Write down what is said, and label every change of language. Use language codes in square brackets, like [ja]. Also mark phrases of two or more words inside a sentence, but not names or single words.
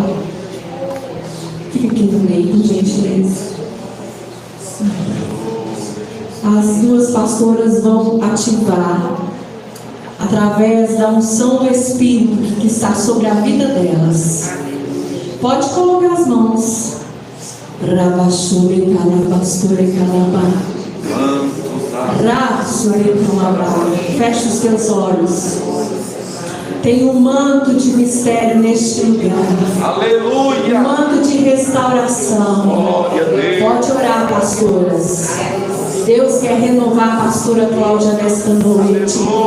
[pt] Fica aqui no meio, por gentileza. As duas pastoras vão ativar, através da unção do Espírito que está sobre a vida delas. Pode colocar as mãos. Rabachore calabasture calabá. Raçore calabá. Feche os teus olhos. Tem um manto de mistério neste lugar. Aleluia. Um manto de restauração. Glória a Deus. Pode orar, pastoras. Deus quer renovar a pastora Cláudia nesta noite.